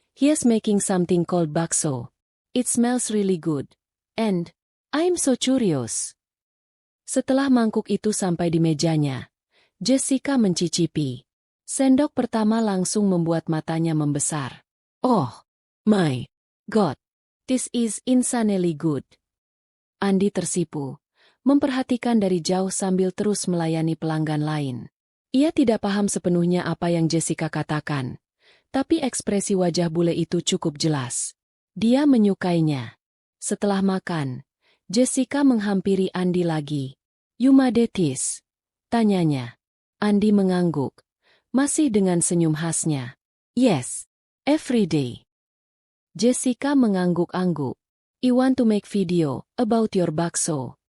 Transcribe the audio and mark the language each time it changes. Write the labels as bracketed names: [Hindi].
[English] He is making something called bakso. It smells really good. And I'm so curious." [Indonesian] Setelah mangkuk itu sampai di mejanya, Jessica mencicipi. Sendok pertama langsung membuat matanya membesar. [English] "Oh my God, this is insanely good." [Indonesian] Andi tersipu, memperhatikan dari jauh sambil terus melayani pelanggan lain. Ia tidak paham sepenuhnya apa yang Jessica katakan, tapi ekspresi wajah bule itu cukup jelas. Dia menyukainya. Setelah makan, Jessica menghampiri Andi lagi. [English] "You made this?" tanyanya. [Indonesian] Andi mengangguk, masih dengan senyum khasnya. [English] "Yes, every day." Jessica mengangguk-angguk. "I want to make video about your bakso.